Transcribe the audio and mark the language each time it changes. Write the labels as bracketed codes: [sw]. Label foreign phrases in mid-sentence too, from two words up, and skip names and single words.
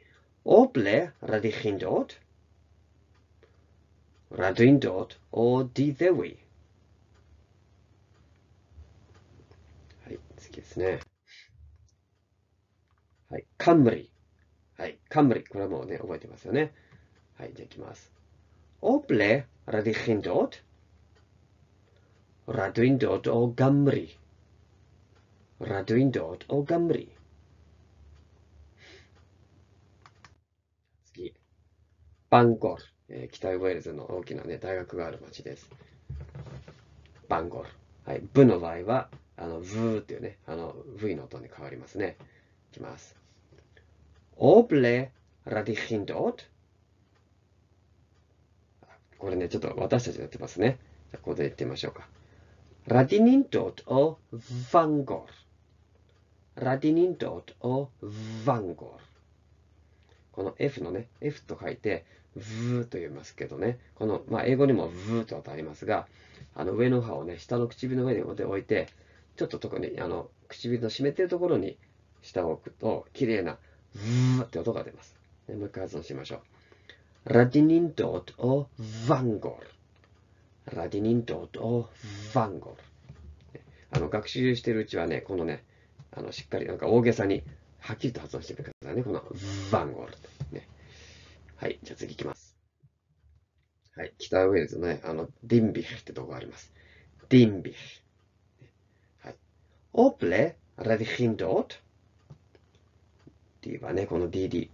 [cy] O ble rydych chi'n dod? Rydw i'n dod o Dyddewi. [ja] はい、次ですね。はい、カンムリ。はい、カンムリ。これはもうね、覚えてますよね。はい、じゃあいきます。 [cy] O ble rydych chi'n dod? Rydw i'n dod o Gymru. Rydw i'n dod o Gymru. [ja] 次。バンゴール。北ウェールズの大きな、ね、大学がある町です。バンゴール。はい。ブの場合は、ブーっていうね、V の音に変わりますね。 [cy] いきます。O ble rydych chi'n dod? [ja] これね、ちょっと私たちでやってますね。じゃあ、ここで言ってみましょうか。 [cy] Rydyn ni'n dod o Fangor. Rydyn ni'n dod o Fangor. [ja] この F のね、F と書いて、V と言いますけどね、この、英語にも V とありますが、上の歯をね、下の唇の上に置いて、ちょっと特に、唇の湿っているところに下を置くと、綺麗な V って音が出ます。もう一回発音しましょう。 [cy] Rydyn ni'n dod o Fangor. Rydyn ni'n dod o Fangor. [ja] 学習しているうちはね、このね、しっかりなんか大げさに、はっきりと発音してみてくださいね。このバンゴール、ね。はい、じゃあ次行きます。はい、北ウェールズのね、ディンビヒってとこがあります。ディンビヒ。はい。 [cy] O ble rydych chi'n dod. [ja] D はね、この DD。